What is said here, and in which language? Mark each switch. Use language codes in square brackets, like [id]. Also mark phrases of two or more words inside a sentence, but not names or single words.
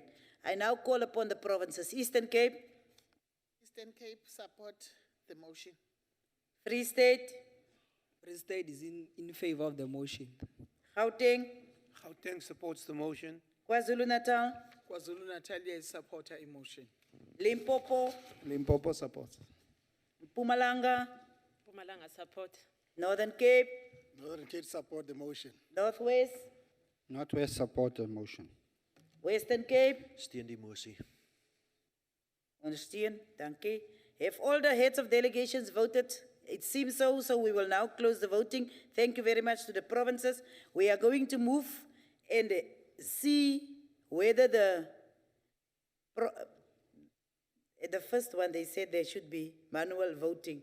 [en] I now call upon the provinces. Eastern Cape, Eastern Cape support the motion. Free State, Free State is in favor of the motion. Gauteng, Gauteng supports the motion. KwaZulu-Natal, KwaZulu-Natal, I support a motion. Limpopo, Limpopo supports. Mpumalanga, Mpumalanga support. Northern Cape, Northern Cape support the motion. Northwest, Northwest support the motion. Western Cape, [af] Steun die mosie. Ondersteun, dankie. [en] Have all the heads of delegations voted? It seems so, so we will now close the voting. Thank you very much to the provinces. We are going to move and see whether the first one, they said there should be manual voting.